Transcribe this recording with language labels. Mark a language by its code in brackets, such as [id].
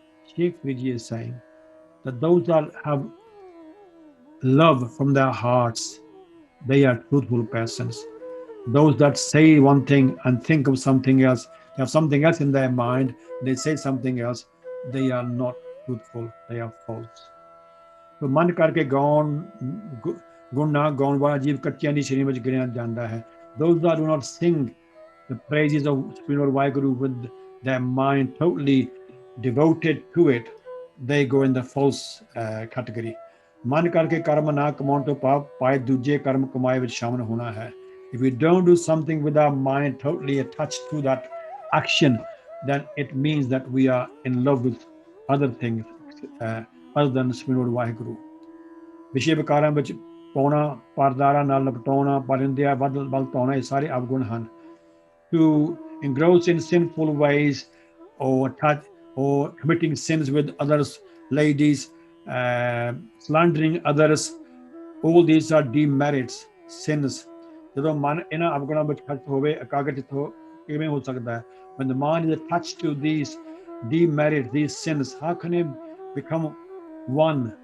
[en] Sheikh Farid Ji is saying that those that have love from their hearts, they are truthful persons. Those that say one thing and think of something else, they have something else in their mind, they say something else, they are not truthful, they are false. [pa] So ਮਨ ਕਰਕੇ ਗਾਉਣ ਗੁਣ ਨਾ ਗਾਉਣ ਵਾਲਾ ਜੀਵ ਕੱਚਿਆਂ ਦੀ ਸ਼੍ਰੇਣੀ ਵਿੱਚ ਗਿਣਿਆ ਜਾਂਦਾ ਹੈ. [en] Those that do not sing the praises of Supreme Lord Vaheguru with their mind totally devoted to it, they go in the false category. [pa] ਮਨ ਕਰਕੇ ਕਰਮ ਨਾ ਕਮਾਉਣ ਤੋਂ ਪਾਏ ਦੂਜੇ ਕਰਮ ਕਮਾਏ ਵਿੱਚ ਸ਼ਾਮਲ ਹੋਣਾ ਹੈ. [en] If we don't do something with our mind totally attached to that action, then it means that we are in love with other things other than Supreme Lord Vaheguru. [pa] ਵਿਸ਼ੇ ਵਿਕਾਰਾਂ ਵਿੱਚ ਪਾਉਣਾ, ਪਰਦਾਰਾਂ ਨਾਲ ਲਪਟਾਉਣਾ, ਪਰਿੰਦਿਆ ਵੱਲ ਧਾਉਣਾ, ਇਹ ਸਾਰੇ ਅਵਗੁਣ ਹਨ. [en] To engross in sinful ways or committing sins with others, ladies, slandering others, all these are demerits, sins. [pa] ਜਦੋਂ ਮਨ ਇਹਨਾਂ ਅਵਗੁਣਾਂ ਵਿੱਚ ਖਰਚ ਹੋਵੇ, ਇਕਾਗਰ ਚਿੱਤ ਕਿਵੇਂ ਹੋ ਸਕਦਾ ਹੈ? [en] When the mind is attached to these demerits, these sins, how can it become one?